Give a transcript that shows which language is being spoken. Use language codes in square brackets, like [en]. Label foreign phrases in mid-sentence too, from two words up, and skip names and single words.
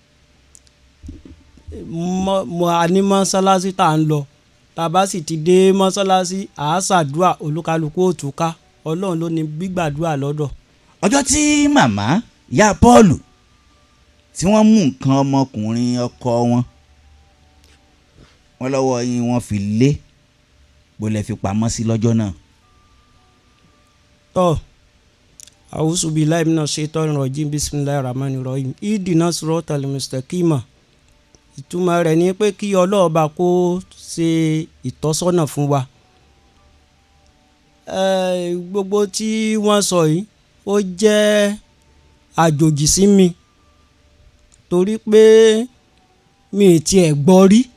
[yo] mo a ní mọ́ṣáláṣí tá à ń lọ, tá a bá sì ti dé mọ́ṣáláṣí à á ṣàdúrà, olúkálukú ó túká, ọlọ́run ló ní gbígbàdúrà lọ́dọ̀. ọjọ́ tí màmá ìyá Pọ́ọ̀lù tí wọ́n mú nǹkan ọmọkùnrin ọkọ wọn lọ́wọ́ yín wọ́n fi lé bólẹ̀ fi pamọ́ sí lọ́jọ́ náà. [ar] tọ́ أعوذ بالله من الشيطان الرجيم بسم الله الرحمن الرحيم اهدنا الصراط المستقيم. [yo] ìtumọ̀ rẹ̀ ni pé kí ọlọ́ọ̀ba kó ṣe ìtọ́sọ́nà fún wa. gbogbo tí wọ́n sọ yìí ó jẹ́ àjòjì sí mi torí pé mi ì tiẹ̀ gbọ́ rí.